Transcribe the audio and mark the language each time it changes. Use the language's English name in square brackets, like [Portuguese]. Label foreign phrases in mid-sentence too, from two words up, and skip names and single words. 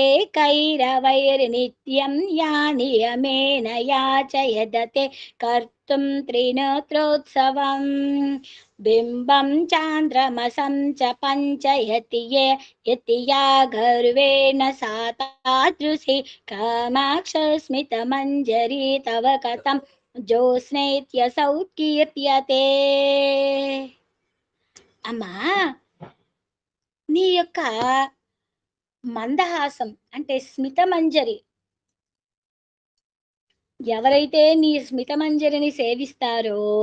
[Sanskrit] कैरवैर्नित्यं या नियमेन याचयदते कर्तुं त्रिनेत्रोत्सवम् बिम्बं चान्द्रमसं च पञ्चयति ये यति या गर्वेण सा तादृशी कामाक्षस्मितमञ्जरी तव कथं జ్యోత్స్నేత్యసౌ కీర్త్యతే. [Telugu] అమ్మా, నీ యొక్క మందహాసం అంటే స్మితమంజరి, ఎవరైతే నీ స్మితమంజరిని సేవిస్తారో